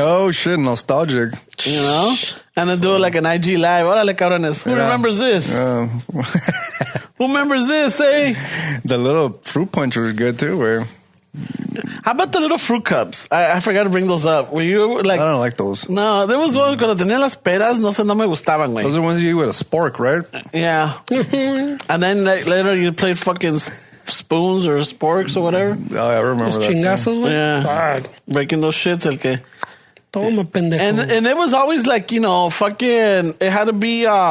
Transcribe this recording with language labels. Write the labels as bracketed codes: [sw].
[en] Oh, shit, nostalgic. You know? And then do it like an IG live. [es] Órale, cabrones. [en] Who remembers this? Who remembers this, eh? The little fruit punch was good, too, where... How about the little fruit cups? I forgot to bring those up. Were you like... I don't like those. No, there was one [es] cuando tenía las peras, no me gustaban, güey. [en] Those are ones you eat with a spork, right? Yeah. And then later you played fucking spoons or sporks or whatever. Oh, I remember those that. [es] Chingazos, güey. [en] Yeah. Breaking those shits, [es] el que... Toma, pendejo. [en] And it was always like, fucking... It had to be...